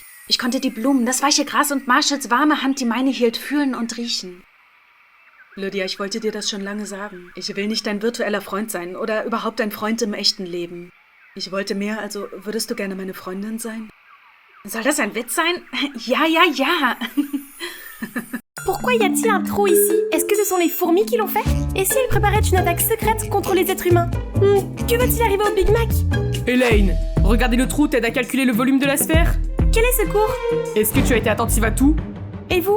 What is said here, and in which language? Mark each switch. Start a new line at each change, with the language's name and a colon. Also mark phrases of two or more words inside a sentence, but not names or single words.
German: Ich konnte die Blumen, das weiche Gras und Marshalls warme Hand, die meine hielt, fühlen und riechen. Lydia, ich wollte dir das schon lange sagen. Ich will nicht dein virtueller Freund sein oder überhaupt ein Freund im echten Leben. Ich wollte mehr, also würdest du gerne meine Freundin sein? Soll das ein Witz sein? Ja, ja, ja.
French: Pourquoi y a-t-il un trou ici? Est-ce que ce sont les fourmis qui l'ont fait? Et si elles préparaient une attaque secrète contre les êtres humains? Que va-t-il arriver au Big Mac? Elaine, regarder le trou t'aide à calculer le volume de la sphère? Quel est ce cours? Est-ce que tu as été attentive à tout? Et vous?